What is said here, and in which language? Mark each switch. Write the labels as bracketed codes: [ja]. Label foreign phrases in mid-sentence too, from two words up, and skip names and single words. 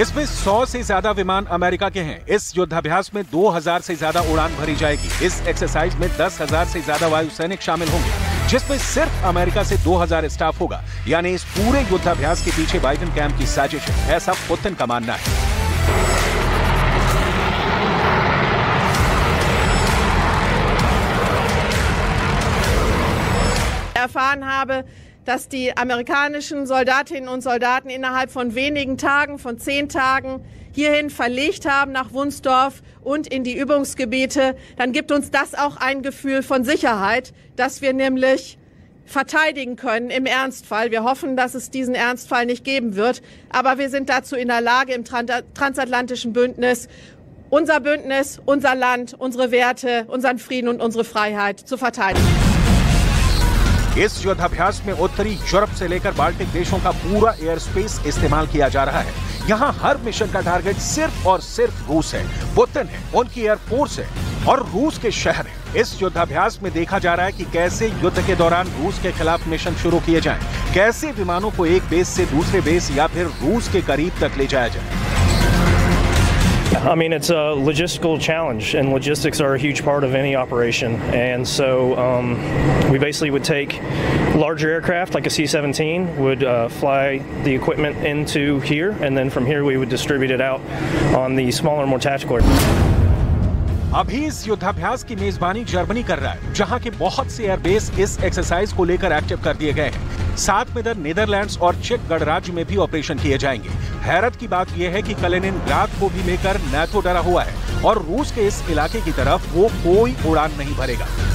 [hi] इसमें 100 से ज्यादा विमान अमेरिका के हैं। इस युद्धाभ्यास में 2000 से ज्यादा उड़ान भरी जाएगी। इस एक्सरसाइज में 10,000 से ज्यादा वायु सैनिक शामिल होंगे, जिसमें सिर्फ अमेरिका से 2000 स्टाफ होगा। यानी इस पूरे युद्धाभ्यास के पीछे बाइडेन कैंप की साजिश है, ऐसा पुतिन का मानना है। [de] erfahren habe, dass die amerikanischen Soldatinnen und Soldaten innerhalb von wenigen Tagen, von 10 Tagen hierhin verlegt haben nach Wunsdorf und in die Übungsgebiete, dann gibt uns das auch ein Gefühl von Sicherheit, dass wir nämlich verteidigen können im Ernstfall. Wir hoffen, dass es diesen Ernstfall nicht geben wird, aber wir sind dazu in der Lage im transatlantischen Bündnis, unser Bündnis, unser Land, unsere Werte, unseren Frieden und unsere Freiheit zu verteidigen. [hi] इस युद्धाभ्यास में उत्तरी यूरोप से लेकर बाल्टिक देशों का पूरा [en] air space [hi] इस्तेमाल किया जा रहा है। यहाँ हर मिशन का टारगेट सिर्फ और सिर्फ रूस है, पुतिन है, उनकी एयरफोर्स है और रूस के शहर है। इस युद्धाभ्यास में देखा जा रहा है कि कैसे युद्ध के दौरान रूस के खिलाफ मिशन शुरू किए जाएं, कैसे विमानों को एक बेस से दूसरे बेस या फिर रूस के करीब तक ले जाया जाए। [en] I mean, it's a logistical challenge, and logistics are a huge part of any operation. And so we basically would take larger aircraft, like a C-17, would fly the equipment into here, and then from here we would distribute it out on the smaller, more tactical aircraft. [hi] अभी इस युद्धाभ्यास की मेजबानी जर्मनी कर रहा है, जहां के बहुत से एयरबेस इस एक्सरसाइज को लेकर एक्टिव कर दिए गए हैं। साथ में नीदरलैंड्स और चेक गणराज्य में भी ऑपरेशन किए जाएंगे। हैरत की बात यह है कि कलिनिनग्राद को भी लेकर नाटो डरा हुआ है और रूस के इस इलाके की तरफ वो कोई उड़ान नहीं भरेगा।